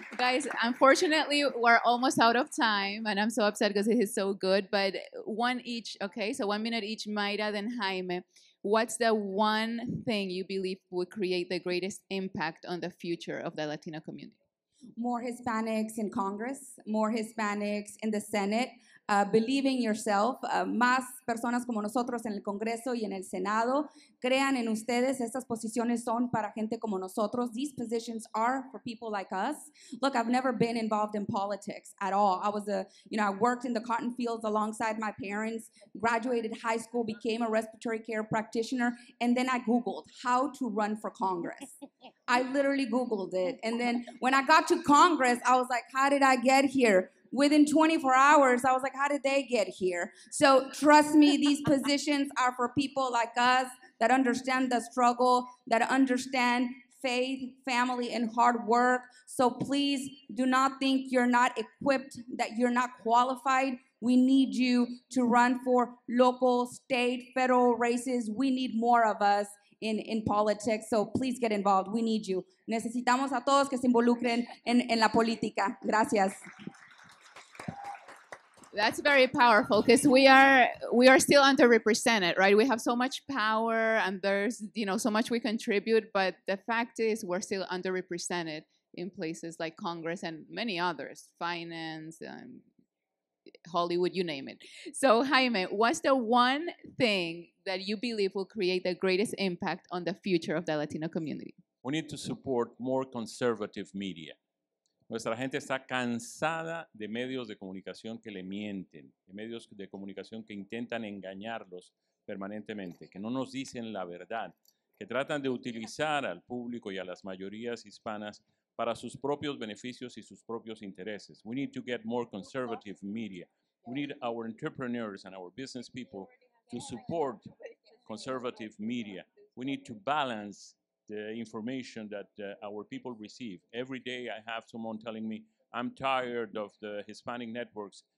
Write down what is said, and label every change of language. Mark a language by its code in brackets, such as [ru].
[en] Guys, unfortunately, we're almost out of time, and I'm so upset because it is so good, but one each, okay? So 1 minute each, Mayra, then Jaime. What's the one thing you believe would create the greatest impact on the future of the Latino community? More Hispanics in Congress, more Hispanics in the Senate. Believe in yourself. [es] Más personas como nosotros en el Congreso y en el Senado. Crean en ustedes. Estas posiciones son para gente como nosotros. [en] These positions are for people like us. Look, I've never been involved in politics at all. I worked in the cotton fields alongside my parents, graduated high school, became a respiratory care practitioner, and then I Googled how to run for Congress. I literally Googled it. And then when I got to Congress, I was like, how did I get here? Within 24 hours, I was like, how did they get here? So trust me, these positions are for people like us that understand the struggle, that understand faith, family, and hard work. So please do not think you're not equipped, that you're not qualified. We need you to run for local, state, federal races. We need more of us in politics. So please get involved. We need you. [es] Necesitamos a todos que se involucren en la política. Gracias. [en] That's very powerful because we are still underrepresented, right? We have so much power and there's so much we contribute, but the fact is we're still underrepresented in places like Congress and many others, finance, Hollywood, you name it. So Jaime, what's the one thing that you believe will create the greatest impact on the future of the Latino community? We need to support more conservative media. [es] Nuestra gente está cansada de medios de comunicación que le mienten, de medios de comunicación que intentan engañarlos permanentemente, que no nos dicen la verdad, que tratan de utilizar al público y a las mayorías hispanas para sus propios beneficios y sus propios intereses. [en] We need to get more conservative media. We need our entrepreneurs and our business people to support conservative media. We need to balance the information that our people receive. Every day I have someone telling me, I'm tired of the Hispanic networks.